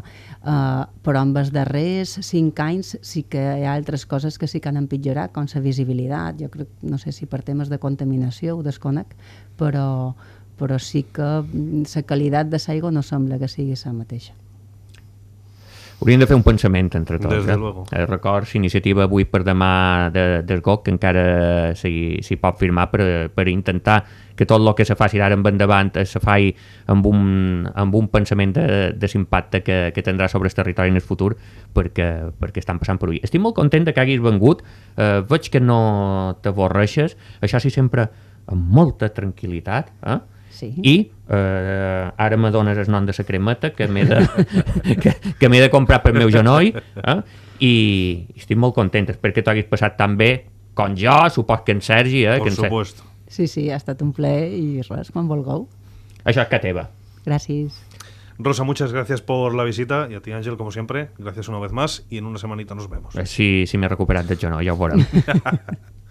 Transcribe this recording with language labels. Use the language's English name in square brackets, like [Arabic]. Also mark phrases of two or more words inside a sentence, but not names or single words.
[Catalan] Però en els darrers 5 anys sí que hi ha altres coses que sí que han empitjorat, com la visibilitat. Jo crec, no sé si per temes de contaminació ho desconec, però sí que la qualitat de l'aigua no sembla que sigui la mateixa. Hauríem de fer un pensament entre tots. [Spanish] Desde luego. [Catalan] Records, iniciativa avui per demà del GOC, que encara s'hi pot firmar per intentar que tot el que se faci d'ara en endavant se faci amb un pensament de l'impacte que tindrà sobre el territori en el futur, perquè estan passant per avui. Estic molt content que hagis vengut, veig que no t'avorreixes, això sí sempre amb molta tranquil·litat, Sí. I ara me dones el nom de la cremeta que m'he de comprar pel meu genoll, i estic molt content perquè t'ho haguis passat tan bé com jo, supos que en Sergi. [Spanish] Por supuesto. [Catalan] Sí, ha estat un plaer i res, quan vulgueu. Això és que teva. Gràcies. [Spanish] Rosa, muchas gracias por la visita y a ti, Ángel, como siempre, gracias una vez más y en una semanita nos vemos. [Catalan] Si m'he recuperat del genoll, ja ho veurem.